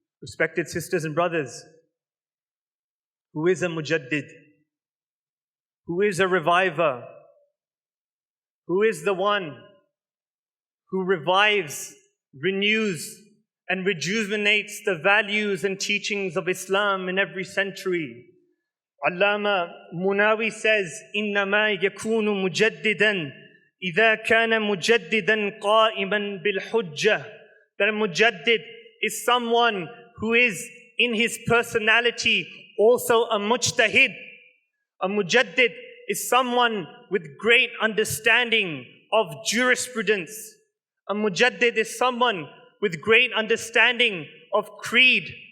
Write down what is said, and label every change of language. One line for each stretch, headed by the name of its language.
English: Respected sisters and brothers, who is a Mujaddid? Who is a reviver? Who is the one who revives, renews, and rejuvenates the values and teachings of Islam in every century?
Arabic: Allama Munawi says, إِنَّمَا يَكُونُ مُجَدِّدًا إِذَا كَانَ مُجَدِّدًا قَائِمًا بِالْحُجَّةِ.
English: That a Mujaddid is someone who is in his personality also a mujtahid. A Mujaddid is someone with great understanding of jurisprudence. A Mujaddid is someone with great understanding of creed.